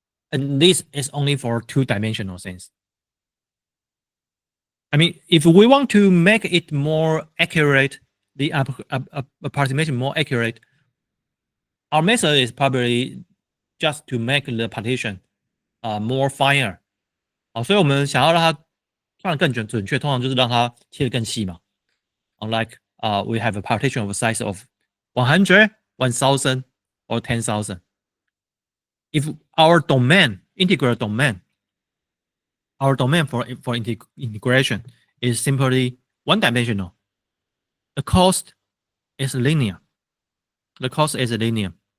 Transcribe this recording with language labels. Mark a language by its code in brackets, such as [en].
[en] And this is only for two-dimensional things. I mean, if we want to make it more accurate, the approximation more accurate, our method is probably just to make the partition more finer. [zh] 所以我们想要让它算得更准确，通常就是让它切得更细嘛。 [en] Like we have a partition of a size of 100, 1,000, or 10,000. If our domain, integral domain, our domain for integration is simply one-dimensional, the cost is linear. The cost is linear.